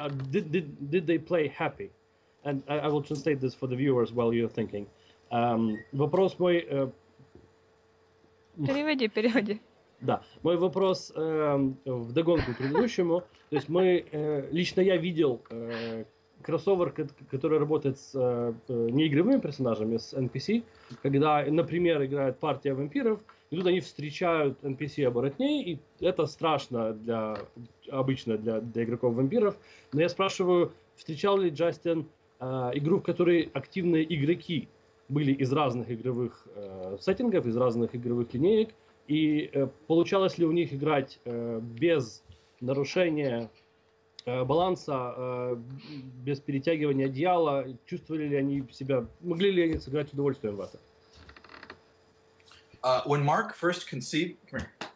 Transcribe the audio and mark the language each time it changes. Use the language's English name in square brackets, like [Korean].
[English] Did they play happy? And I will translate this for the viewers while you're thinking. [Russian] Вопрос мой... Переводи. Да, мой вопрос вдогонку к предыдущему. То есть лично я видел кроссовер, который работает с неигровыми персонажами, с NPC, когда, например, играет партия вампиров, и тут они встречают NPC-оборотней, и это страшно обычно для игроков-вампиров. Но я спрашиваю, встречал ли Джастин игру, в которой активные игроки были из разных игровых сеттингов, из разных игровых линеек, и получалось ли у них играть без нарушения баланса, без перетягивания одеяла, чувствовали ли они себя, могли ли они сыграть с удовольствием в это? [English] When Mark first conceived, come here.